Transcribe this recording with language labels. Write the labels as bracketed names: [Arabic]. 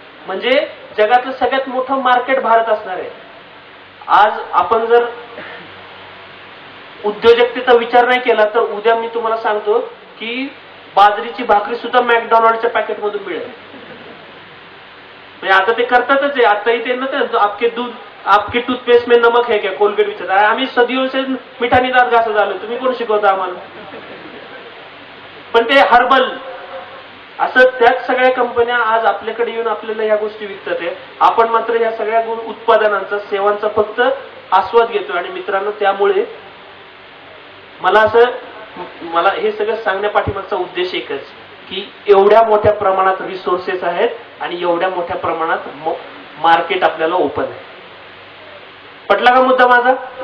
[Marathi] म्हणजे जगातलं सगळ्यात मोठं मार्केट भारत असणार आहे. आज आपण जर उद्योजकतेचा विचार नाही केला तर उद्या मी तुम्हाला सांगतो की बाजरीची भाकरी सुद्धा मॅकडॉनल्डच्या पॅकेटमधून मिळेल. म्हणजे आता ते करतातच आहे. आताही ते ना, [Hindi] आपके टूथपेस्ट में नमक है क्या, [Marathi] कोलगेट विचारतात. आम्ही [Hindi] सदियों से [Marathi] मिठानी दात घासत आलो, तुम्ही कोण शिकवता आम्हाला? पण ते हर्बल असं त्याच सगळ्या कंपन्या आज आपल्याकडे येऊन आपल्याला ह्या गोष्टी विकतात आहे. आपण मात्र ह्या सगळ्या उत्पादनांचा, सेवांचा फक्त आस्वाद घेतो. आणि मित्रांनो, त्यामुळे मला हे सगळं सांगण्यापाठीमागचा उद्देश एकच, की एवढ्या मोठ्या प्रमाणात रिसोर्सेस आहेत आणि एवढ्या मोठ्या प्रमाणात मार्केट आपल्याला ओपन आहे. पटला का मुद्दा माझा?